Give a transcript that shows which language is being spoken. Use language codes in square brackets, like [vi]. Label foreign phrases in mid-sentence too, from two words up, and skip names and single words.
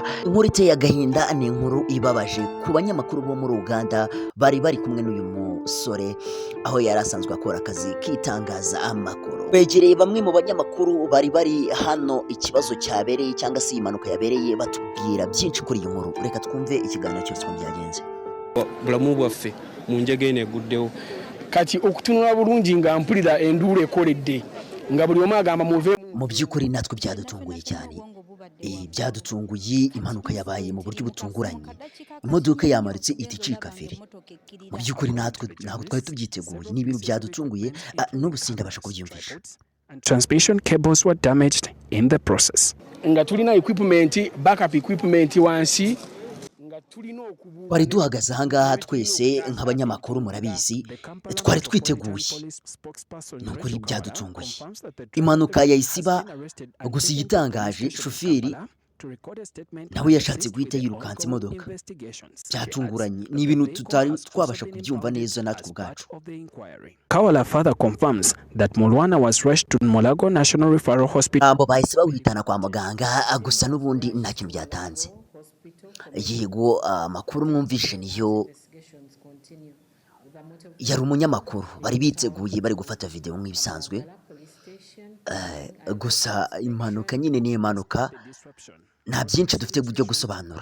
[rw] Inkuru iteye agahinda ni inkuru ibabaje ku banyamakuru bo muri Uganda bari kumwe n'uyu musore aho yari asanzwe akora akazi kitangaza amakuru. Begereye bamwe mu banyamakuru bari hano ikibazo cyabereye cyangwa se impanuka yabereye batubwira byinshi kuri iyo nkuru. Reka twumve ikiganiro cyose uko byagenze. [lg] Bulamu bwaffe mu njegene guddewo kati okutunula bulungi nga mpulira enduula ekoledde nga buli omu agamba muve. [rw] Mu by'ukuri natwe byadutunguye cyane, byadutunguye impanuka yabaye mu buryo butunguranye, imodoka yamaritse iticika feri. Mu by'ukuri natwe ntabwo twari tubyiteguye, ni ibintu byadutunguye n'ubu sindabasha kubyumvisha. [en] Transmission cables were damaged in the process. [lg] Nga tulina [en] backup equipment [lg] wansi. [rw] Bari duhagaze ahangaha twese nk'abanyamakuru murabizi twari twiteguye, nukuri byadutunguye. Impanuka yayisiba gusa igitangaje shoferi nawe yashatse guhita yirukansa imodoka. Byatunguranye, ni ibintu tutari twabasha kubyumva neza natwe ubwacu. [en] Kawala further confirms that Mulwana was rushed to Mulago National Referral Hospital. [rw] Abo bahise bawihitana kwa muganga gusa n'ubundi nta kintu byatanze. Yego amakuru mwumvishe niyo yari umunyamakuru bari biteguye bari gufata video nk'ibisanzwe, gusa impanuka nyine ni impanuka nta byinshi dufite byo gusobanura.